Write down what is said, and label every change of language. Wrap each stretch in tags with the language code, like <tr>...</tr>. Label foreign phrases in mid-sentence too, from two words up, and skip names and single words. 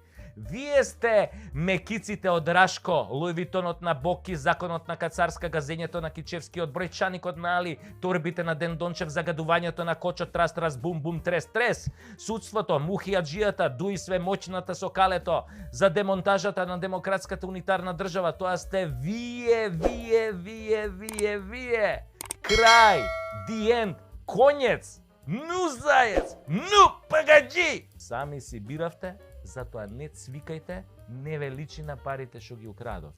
<mk>Вие сте мекиците од Рашко, Луивитонот на Боки, законот на Кацарска, газењето на Кичевскиот, бројчаникот на Али, торбите на Ден Дончев, загадувањето на Кочо, трас, бум, бум, трес, судството, мухијаджијата, дуи све моќната со калето, за демонтажата на демократската унитарна држава. Тоа сте вие. Крај,</mk> <en>the end,</en> <ru>конец, ну заец, ну пагаджи!</ru> <mk>Сами си биравте, затоа не цвикајте, не величи на парите што ги украдовте.</mk>